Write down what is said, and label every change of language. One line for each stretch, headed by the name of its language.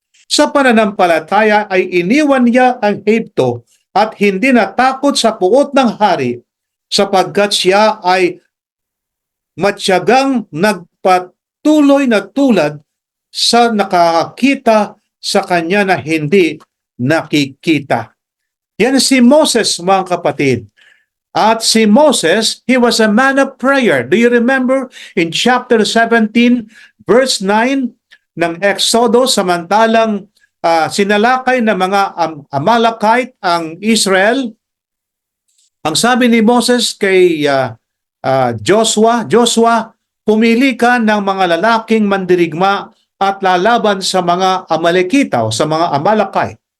Filipino: Sa pananampalataya ay iniwan niya ang Ehipto at hindi natakot sa puot ng hari sapagkat siya ay matyagang nagpatuloy na tulad sa nakakakita sa kanya na hindi nakikita. Yan si Moses, mga kapatid. At si Moses,
English: he was a man of prayer. Do you remember in chapter 17, verse 9
Filipino: ng Exodo, samantalang sinalakay ng mga Amalekite ang Israel, ang sabi ni Moses kay Joshua, pumili ka ng mga lalaking mandirigma at lalaban sa mga Amalekita o sa mga Amalekite.